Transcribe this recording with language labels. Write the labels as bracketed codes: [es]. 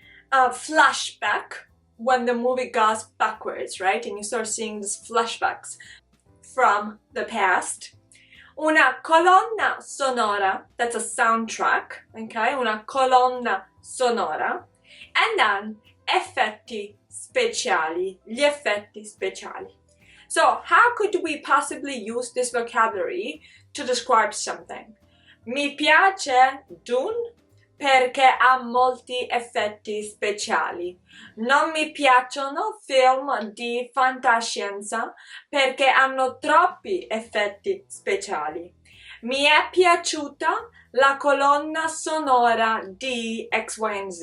[en] Flashback, when the movie goes backwards, right? And you start seeing these flashbacks from the past. [it] Una colonna sonora, [en] that's a soundtrack, okay? [it] Una colonna sonora. [en] And then [it] effetti speciali, gli effetti speciali. [en] So how could we possibly use this vocabulary to describe something? [it] Mi piace d'un perché ha molti effetti speciali. Non mi piacciono film di fantascienza perché hanno troppi effetti speciali. Mi è piaciuta la colonna sonora di X, Y, and Z.